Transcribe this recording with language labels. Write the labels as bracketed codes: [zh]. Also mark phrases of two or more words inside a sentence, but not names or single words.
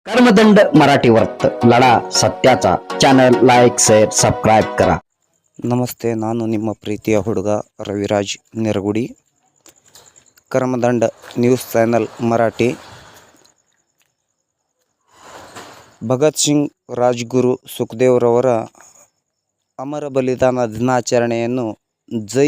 [mr] कर्मदंड मराठी वर्त लढा सत्याचा चॅनल [en] like share subscribe [mr] करा. [kn] ನಮಸ್ತೆ, ನಾನು ನಿಮ್ಮ ಪ್ರೀತಿಯ ಹುಡುಗ ರವಿರಾಜ್ ನಿರಗುಡಿ. ಕರ್ಮದಂಡ ನ್ಯೂಸ್ ಚಾನೆಲ್ ಮರಾಠಿ. ಭಗತ್ ಸಿಂಗ್ ರಾಜ್ಗುರು ಸುಖದೇವ್ರವರ ಅಮರ ಬಲಿದಾನ ದಿನಾಚರಣೆಯನ್ನು ಜೈ